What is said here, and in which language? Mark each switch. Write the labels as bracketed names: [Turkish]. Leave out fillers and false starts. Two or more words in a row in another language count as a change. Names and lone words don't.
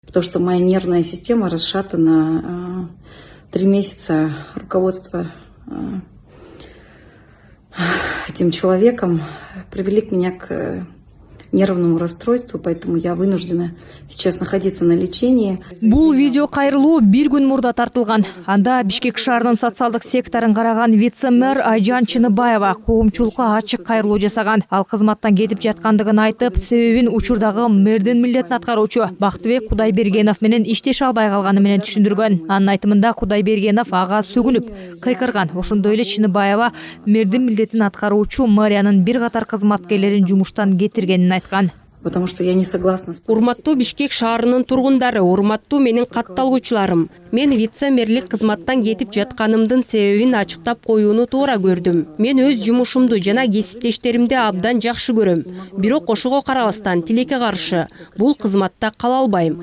[Russian] Потому что моя нервная система расшатана. 3 месяца руководство этим человеком привели меня к нервному расстройству, поэтому я вынуждена сейчас находиться на лечении. [Kyrgyz] Бул видео кайрылуу бир күн мурда тартылган. Анда Бишкек шаарынын социалдык секторун караган вице-мэр Айжан Чыныбаева коомчулукка ачык кайрылуу жасаган. Ал кызматтан кетип жаткандыгын айтып, себебин учурдагы мэрдин милдетин аткаруучу Бактыбек Кудайбергенов менен иштеше албай калганы менен түшүндүргөн. Анын айтымында Кудайбергенов ага сөгүнүп, кыйкырган. Ошондой эле Чыныбаева мэрдин милдетин аткаруучу мэриянын бир катар кызматкерлерин жумуштан кетиргенин айткан. [Russian] Потому что я не согласна. [Kyrgyz] Урматтуу Бишкек шаарынын тургундары, урматтуу менин катталгучуларым. Мен вице-мэрлик кызматтан кетип жатканымдын себебин ачыктап коюуну туура көрдүм. Мен өз жумушумду жана кесиптештеримди абдан жакшы көрөм. Бирок ошого карабастан тилекке каршы бул кызматта кала албайм.